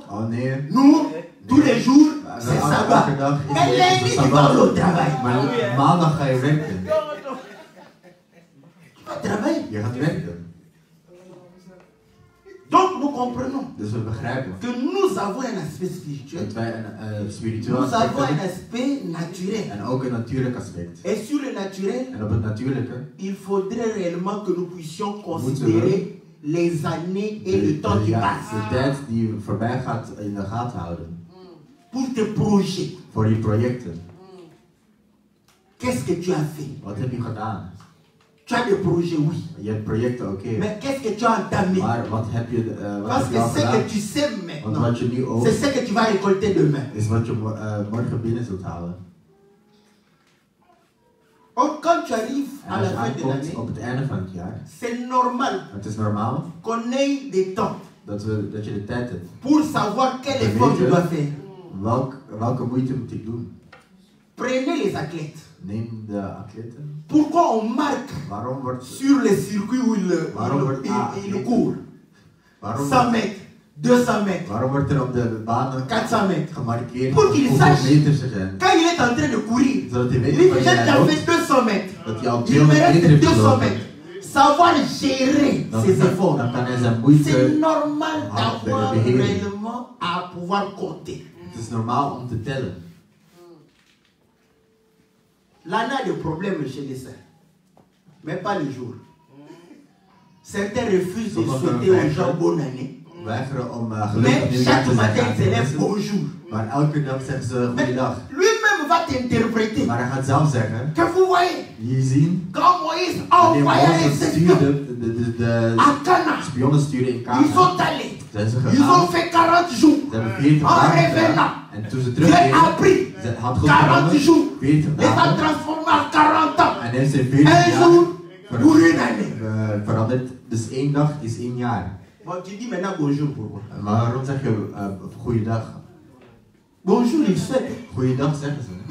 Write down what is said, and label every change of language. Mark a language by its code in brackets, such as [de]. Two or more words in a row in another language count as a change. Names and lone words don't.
[nl] Oh nee. [fr] nous, tous les jours, c'est [nl] Elke [fr] sabbat. [nl] dag is [fr] Mais [nl] het [fr] lundi, tu vas au travail. [nl] Maar maandag ga je werken. [fr] Tu vas travailler. [nl] Je gaat werken. [fr] Donc nous comprenons [nl] Dus we begrijpen [fr] que nous avons un aspect spirituel. [nl] dat wij een spiritueel [fr] Nous [nl] aspect [fr] avons un [nl] hebben. [fr] aspect naturel. [nl] En ook een natuurlijk aspect. [fr] Et sur le naturel, [nl] En op het natuurlijke [fr] il faudrait réellement que nous puissions considérer les années et le temps qui [nl] de [fr] passent [nl] tijd die voorbij gaat in de gaten houden. [fr] pour tes projets. [nl] Voor je projecten. [fr] Qu'est-ce que tu as fait? [nl] Wat heb je gedaan? [fr] Tu as des projets, oui. [nl] Je hebt projecten, oké. [fr] Mais qu'est-ce que tu as entamé? [nl] Maar wat heb je, wat [fr] Parce [nl] heb [fr] que [nl] je al [fr] ce [nl] gedaan? [fr] que tu sais [nl] Want [fr] maintenant, [nl] wat je nu ook [fr] c'est ce que tu vas récolter demain. [nl] is wat je morgen binnen zult halen. [fr] Donc, quand tu arrives [nl] En [fr] à [nl] als [fr] la [nl] je [fr] fin de [nl] aankomt [fr] l'année, [nl] op het einde van het jaar, [fr] c'est normal [nl] het is normaal [fr] qu'on ait des temps [nl] dat je de tijd hebt. [fr] pour savoir quel effort tu dois faire. [nl] Welke moeite moet ik doen? [fr] Prenez les athlètes. [nl] Neem de atleten. [fr] Pourquoi on marque [nl] Waarom wordt [fr] sur les circuits où il court? 100 mètres, 200 mètres, [nl] Waarom wordt er op de banen [fr] 400 mètres. [nl] gemarkeerd [fr] Pour qu'il [nl] hoeveel [fr] sache. [nl] meters er zijn? [fr] Quand il est en train de courir, [nl] Zodat hij [fr] il [nl] weet [fr] dit [nl] wanneer [fr] j'ai [nl] hij [fr] déjà [nl] loopt, [fr] fait 200 mètres. [nl] dat hij al [fr] Il me [nl] 200 meter [fr] reste [nl] heeft [fr] 200 [nl] gelopen. [fr] mètres. savoir gérer ses efforts. [nl] Dan kan hij zijn moeite... [fr] C'est normal Ah, d'avoir [nl] beheren. [fr] réellement à pouvoir compter. [nl] Het is normaal om te tellen. [fr] L'année a des problèmes chez les saints, mais pas le jour. Certains refusent de souhaiter aux gens bonne année. [nl] Weigeren om gelukkig [fr] Mais [nl] nieuwjaar [fr] chaque [nl] te [fr] matin, [nl] zeggen. [fr] il s'élève bonjour. [nl] Maar elke dag zeggen ze [fr] Mais [nl] goeiedag. [fr] lui-même va t'interpréter. [nl] Maar hij gaat zelf zeggen, [fr] Que vous voyez, [nl] je zien, [fr] quand Moïse [nl] wanneer [fr] envoya les [nl] Mozes [fr] espions [nl] stuurde, de [fr] à Cana, [nl] spionnen stuurde in [fr] ils [nl] Kana, [fr] sont allés. [nl] zijn ze [fr] Ils [nl] gegaan. [fr] ont fait 40 jours. [nl] Ze hebben 40 [fr] En [nl] dagen [fr] revenant, [nl] gedaan. En toen ze [fr] Dieu a [nl] terugkeren, [fr] pris [nl] ze had [fr] 40 jours. [nl] goed 40 [fr] Les a [nl] dagen. [fr] transformés en 40 ans. [nl] En heeft ze 40 [fr] Un [nl] jaar [fr] jour pour une année. [nl] veranderd. Dus 1 dag is 1 jaar. [fr] Bon, tu dis maintenant bonjour pourquoi? [nl] Maar waarom zeg je goeiedag? [fr] Bonjour, ils souhaitent. [nl] Goeiedag zeggen ze.